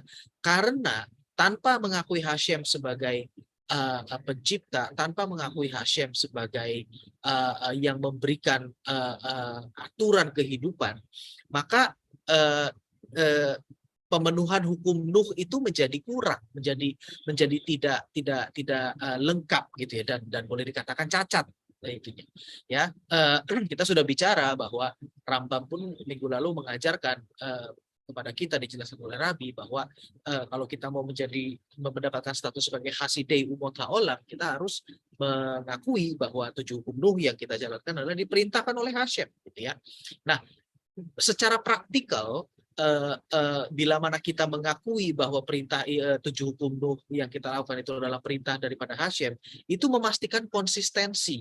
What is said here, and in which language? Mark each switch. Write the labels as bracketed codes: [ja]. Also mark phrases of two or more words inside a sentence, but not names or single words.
[id] Karena tanpa mengakui Hashem sebagai pencipta, tanpa mengakui Hashem sebagai yang memberikan aturan kehidupan, maka pemenuhan hukum Nuh itu menjadi kurang, menjadi tidak lengkap gitu ya, dan boleh dikatakan cacat itunya. Ya, kita sudah bicara bahwa Rambam pun minggu lalu mengajarkan kepada kita, dijelaskan oleh Rabbi bahwa kalau kita mau mendapatkan status sebagai [he] חסידי אומות העולם, [id] kita harus mengakui bahwa 7 hukum Nuh yang kita jalankan adalah diperintahkan oleh Hashem, gitu ya. Nah, secara praktikal bila mana kita mengakui bahwa perintah 7 hukum Nuh yang kita lakukan itu adalah perintah daripada Hashem, itu memastikan konsistensi.